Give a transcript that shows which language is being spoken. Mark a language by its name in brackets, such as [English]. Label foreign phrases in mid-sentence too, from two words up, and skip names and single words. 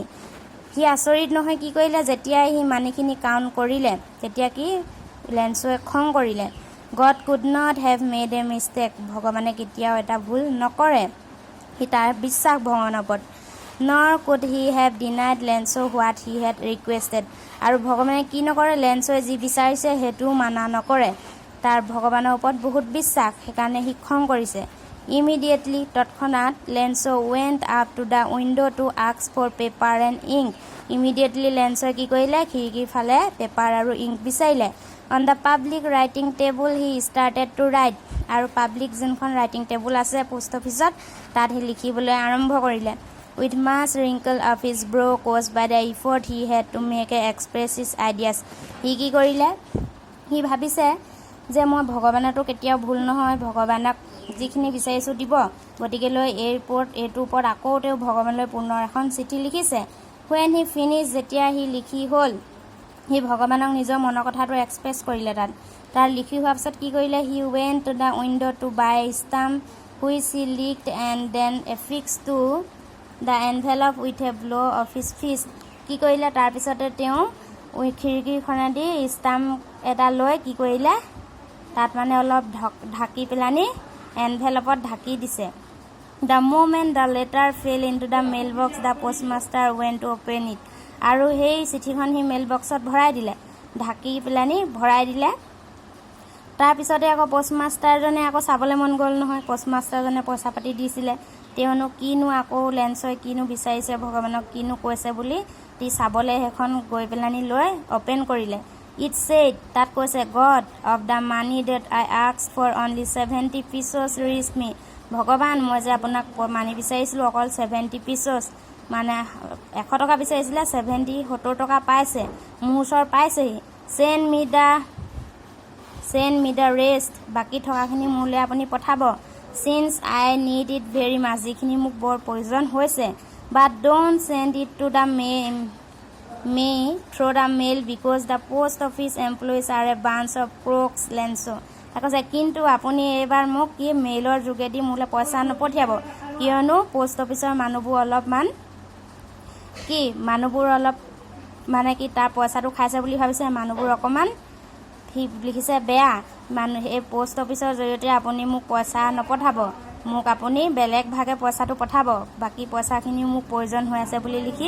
[Assamese] He আচৰিত নহয় কি কৰিলে যেতিয়া হি মানিখিনি কাউন্ট কৰিলে তেতিয়া কি লেন্সোৱে খং কৰিলে [English] God could not have made a mistake. [Assamese] ভগৱানে কেতিয়াও এটা ভুল নকৰে হি তাৰ বিশ্বাস ভগৱানৰ ওপৰত [English] Nor could he have denied Lenso what he had requested. [Assamese] আৰু ভগৱানে কি নকৰে লেন্সোৱে যি বিচাৰিছে হেতু মানা নকৰে তাৰ ভগৱানৰ ওপৰত বহুত বিশ্বাস সেইকাৰণে হি খং কৰিছে Immediately, তৎক্ষণাৎ [English] Lenso went up to the window to ask for paper and ink. Immediately, [Assamese] Lenso কি কৰিলে খিৰিকীৰ ফালে পেপাৰ আৰু ইংক বিচাৰিলে [English] On the public writing table, he started to write. [Assamese] আৰু পাব্লিক যোনখন [English] writing table [Assamese] আছে [English] post office [Assamese] তাত হি লিখিবলৈ আৰম্ভ কৰিলে [English] With much wrinkle of his brow caused by the effort he had to make express his ideas. [Assamese] হি কি কৰিলে হি ভাবিছে যে মই ভগৱানটো কেতিয়াও ভুল নহয় ভগৱানক যিখিনি বিচাৰিছো দিব গতিকে লৈ এইটোৰ ওপৰত আকৌ তেওঁ ভগৱানলৈ পুনৰ এখন চিঠি লিখিছে [English] when he [Assamese] finished যেতিয়া হি লিখি হ'ল হি ভগৱানক নিজৰ মনৰ কথাটো এক্সপ্ৰেছ কৰিলে তাৰ লিখি হোৱাৰ পিছত কি কৰিলে হি [English] went to the window to buy a stamp which he licked and then affixed to the envelope with a blow of his fist [Assamese] কি কৰিলে তাৰ পিছতে তেওঁ খিৰিকীখনেদি ষ্টাম্প এটা লৈ কি কৰিলে তাত মানে অলপ ঢাকি পেলানি এনভেলপত ঢাকি দিছে [English] The moment the letter fell into the mailbox the postmaster went to open it [Assamese] আৰু সেই চিঠিখন হি মেইলবক্সত ভৰাই দিলে ঢাকি পেলানি ভৰাই দিলে তাৰ পিছতে আকৌ পোষ্টমাষ্টাৰজনে আকৌ চাবলৈ মন গ'ল নহয় পোষ্টমাষ্টাৰজনে পইচা পাতি দিছিলে তেওঁনো কিনো আকৌ লেন্সই কিনো বিচাৰিছে ভগৱানক কিনো কৈছে বুলি তি চাবলৈ হেখন গৈ পেলানি লৈ ওপেন কৰিলে [English] It said that [Assamese] কৈছে [English] God of the money that I asked for only 70 pesos reached me. [Assamese] ভগৱান মই যে আপোনাক মানি বিচাৰিছিলো অকল 70 pesos মানে 100 টকা বিচাৰিছিলে 70 টকা পাইছে মোৰ ওচৰ পাইছেহি [English] send me the rest [Assamese] বাকি টকাখিনি মোলৈ আপুনি পঠাব [English] since I need it very much [Assamese] যিখিনি মোক বৰ প্ৰয়োজন হৈছে [English] but don't send it to the may through the mail because the post office employees are a bunch of crooks [Assamese] Lenso কৈছে কিন্তু আপুনি এবাৰ মোক কি মেইলৰ যোগেদি মোলৈ পইচা নপঠিয়াব কিয়নো পোষ্ট অফিচৰ মানুহবোৰ অলপমান অলপ মানে কি তাৰ পইচাটো খাইছে বুলি ভাবিছে মানুহবোৰ অকণমান সি লিখিছে বেয়া এই পোষ্ট অফিচৰ জৰিয়তে আপুনি মোক পইচা নপঠাব মোক আপুনি বেলেগ ভাগে পইচাটো পঠাব বাকী পইচাখিনি মোক প্ৰয়োজন হৈ আছে বুলি লিখি